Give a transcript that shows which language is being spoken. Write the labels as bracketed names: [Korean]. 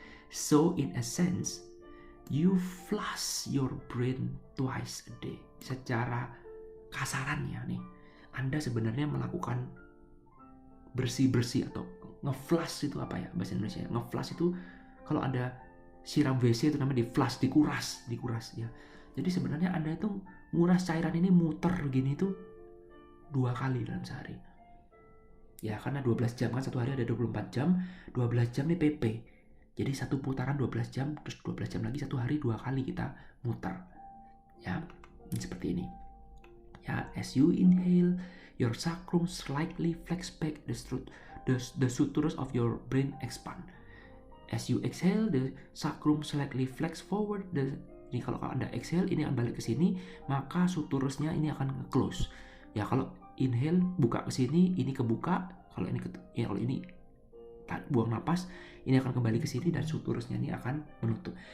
[English] So in a sense, you flush your brain twice a day. [Indonesian] Secara kasarannya nih, Anda sebenarnya melakukan bersih-bersih atau nge-flush itu apa ya bahasa Indonesia? Nge-flush itu kalau ada siram WC itu namanya di-flush, dikuras ya. Jadi sebenarnya Anda itu nguras cairan ini muter begini itu 2 kali dalam sehari. Ya, karena 12 jam kan, satu hari ada 24 jam, 12 jam nih PP. Jadi satu putaran 12 jam, terus 12 jam lagi, satu hari 2 kali kita muter. Ya, ini seperti ini. [English] Ya, as you inhale, your sacrum slightly flex back, the sutures of your brain expand. As you exhale, the sacrum slightly flex forward. [Indonesian] Ini kalau Anda exhale, ini akan balik ke sini, maka suturusnya ini akan close. Ya, kalau inhale buka ke sini, ini kebuka. Kalau ini buang napas, ini akan kembali ke sini dan suturusnya ini akan menutup.